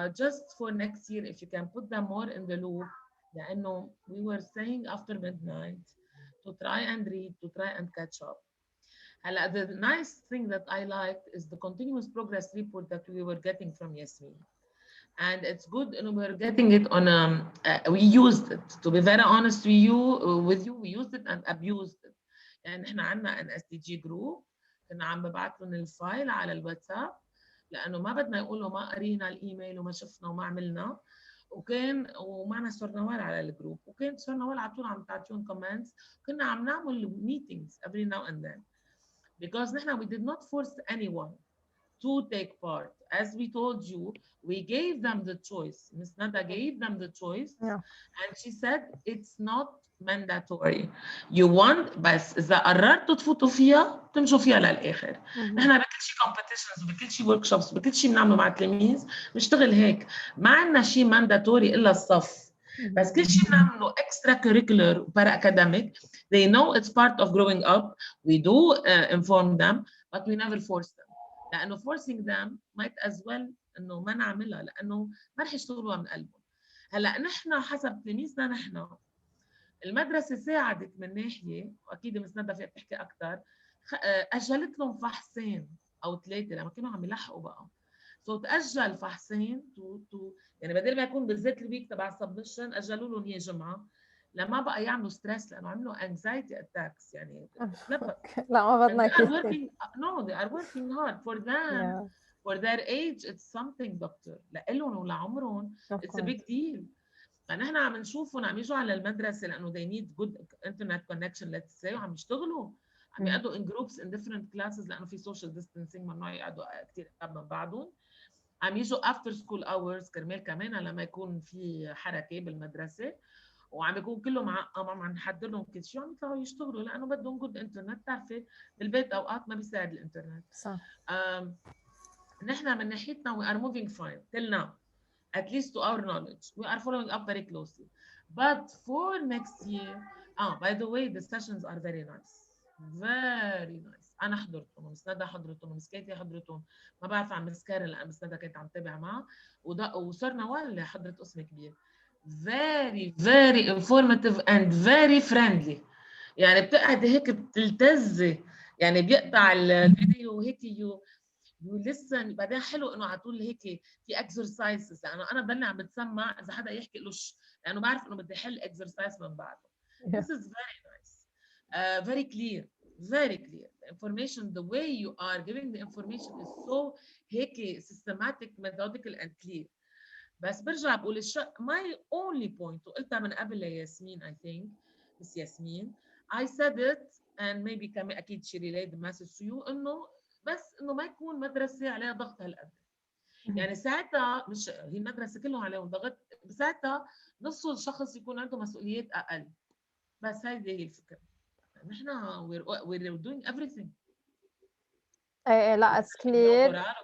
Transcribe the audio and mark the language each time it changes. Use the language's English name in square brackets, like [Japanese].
[English] Just for next year, if you can put them more in the loop. [Arabic] لأنه [English] we were saying after midnight to try and read, to try and catch up. The nice thing that I liked is the continuous progress report that we were getting from Yasmin. And it's good, and we're getting it on, we used it. To be very honest with you, we used it and abused it. [Arabic] يعني احنا عندنا ان اس دي جي جروب، كنا عم ببعث لهم الفايل على الواتساب، لانه ما بدنا يقولوا ما قرينا الايميل وما شفنا وما عملنا. ومعنا سور نوال على الجروب، وكان سور نوال على طول عم تعطيهم كومنتس. كنا عم نعمل [English] meetings every now and then because [Arabic] نحن [English] we did not force anyone to take part. As we told you, we gave them the choice. Ms. Nada gave them the choice, and she said it's not mandatory. You want [Arabic] بس إذا قررتوا تفوتوا فيها تمشوا فيها للآخر. نحن بكل شيء competitions وبكل شيء workshops وبكل شيء بنعمله مع التلاميذ بنشتغل هيك. ما عندنا شيء mandatory إلا الصف. بس كل شيء بنعمله [English] extra curricular para academic. They know it's part of growing up. We do inform them, but we never force them. [Arabic] لأنه [English] forcing them might as well [Arabic] إنه ما نعملها، لأنه ما رح يشتغلوها من قلبهم. هلا نحن حسب تلاميذنا نحن المدرسة ساعدت من ناحية، وأكيد مس ندى فيها تحكي أكثر، أجلت لهم فحصين أو 3 لما كانوا عم يلحقوا بقى. تأجل فحصين يعني بدل ما يكون بالذات الويك تبع السبمشن أجلوا لهم هي جمعة لما بقى يعملوا ستريس، لأنه عملوا anxiety attacks. يعني لا ما بدنا كثير. [English] No, they are working hard for them. For their age, it's something, doctor. [Arabic] لإلهم ولعمرهم [English] it's a big deal. [Arabic] فنحن عم نشوفهم عم يجوا على المدرسة لأنه [English] they need good internet connection let's say، [Arabic] وعم يشتغلوا، عم يقعدوا [English] in groups in different classes [Arabic] لأنه في social distancing ممنوع يقعدوا كثير قراب من بعضهم. عم يجوا [English] after school hours [Arabic] كرمال كمان لما يكون في حركة بالمدرسة، وعم يكون كلهم عم نحضر لهم كل شيء وعم يطلعوا يشتغلوا لأنه بدهم جود انترنت. بتعرفي بالبيت أوقات ما بيساعد الانترنت. صح. نحن من ناحيتنا [English] we are moving fine till now, at least to our knowledge. We are following up very closely. But for next year, by the way, the sessions are very nice. Very nice. [Arabic] أنا حضرتهم، مس ندى حضرتهم، مس كيتي حضرتهم، ما بعرف عن مس كارن لأن مس ندى كانت عم تتابع معها، وصار نوال اللي حضرت قسم كبير. [English] Very very informative and very friendly. [Arabic] يعني بتقعد هيك بتلتزي، يعني بيقطع الفيديو هيك يو listen. بعدين حلو انه على طول هيك في exercises، لانه انا ضلني عم بتسمع اذا حدا يحكي لوش، لانه بعرف انه بدي احل exercise من بعده. [English] This is very nice, very clear, very clear. The information, the way you are giving the information is so هيك systematic, methodical and clear. [Arabic] بس برجع بقول [English] my only point [Arabic] وقلتها من قبل لياسمين [English] I think Miss [Arabic] ياسمين [English] I said it and maybe [Arabic] كمان أكيد [English] she relayed the message to you [Arabic] إنه بس إنه ما يكون مدرسة عليها ضغط هالقد. يعني ساعتها مش هي المدرسة كلهم عليهم ضغط، بساعتها نص الشخص يكون عنده مسؤوليات أقل. بس هذه هي الفكرة. نحن [English] we're doing everything. [Arabic] لا [English] it's clear.